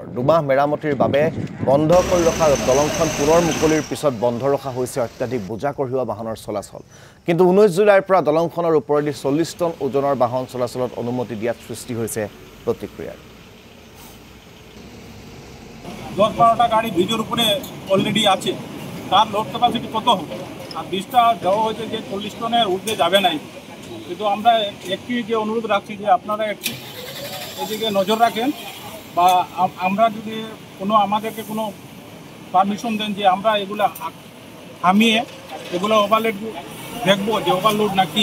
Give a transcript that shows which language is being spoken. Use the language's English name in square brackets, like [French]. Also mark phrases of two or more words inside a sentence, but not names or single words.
[Assamese] দুমাহ মেৰামতিৰ বাবে বন্ধ কৰি ৰখা দলংখন পুনৰ মুকলিৰ পিছত বন্ধ ৰখা হৈছে অত্যাধিক বোজা কঢ়িওৱা বাহনৰ চলাচল। কিন্তু 19 জুলাইৰ পৰা দলংখনৰ ওপৰেদি 40 টন ওজনৰ বাহন চলাচলত অনুমতি দিয়াত সৃষ্টি হৈছে প্ৰতিক্ৰিয়াৰ। [Bangla] 10-12টা গাড়ি ব্রিজের উপরে অলরেডি আছে, তার [English] load capacity [Bangla] কত হবে? আর ব্রিজটা দেওয়া হয়েছে যে 40 টনের ঊর্ধ্বে যাবে নাই। কিন্তু আমরা একটি যে অনুরোধ রাখছি যে আপনারা একটু এদিকে নজর রাখেন, বা আমরা যদি আমাদেরকে কোনো পারমিশন দেন যে আমরা এগুলো থামিয়ে এগুলো ওভারলোড দেখবো যে ওভারলোড নাকি।